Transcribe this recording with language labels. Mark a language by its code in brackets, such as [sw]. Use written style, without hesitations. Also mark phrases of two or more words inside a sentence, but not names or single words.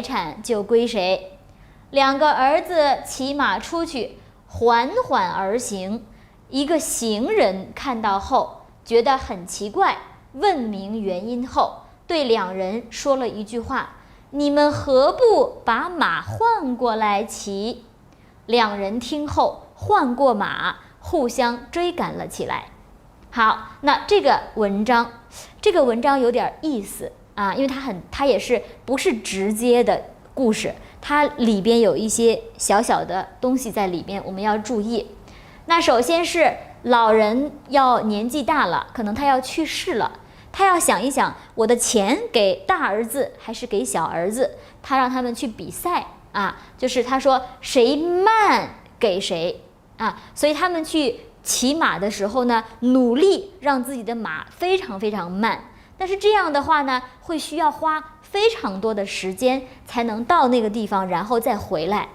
[zh] 產就歸誰。2個兒子騎馬出去，緩緩而行，一個行人看到後覺得很奇怪，問明原因後對2人說了一句話，你們何不把馬換過來騎。2人聽後換過馬，互相追趕了起來。好，那這個文章有點意思因為它也是不是直接的故事，它裡邊有一些小小的東西在裡邊，我們要注意。那首先是老人要年紀大了，可能他要去世了，他要想一想，我的錢給大兒子還是給小兒子，他讓他們去比賽就是他說誰慢給誰所以他們去騎馬的時候呢，努力讓自己的馬非常非常慢，但是這樣的話呢，会需要花非常多的時間才能到那個地方，然後再回来。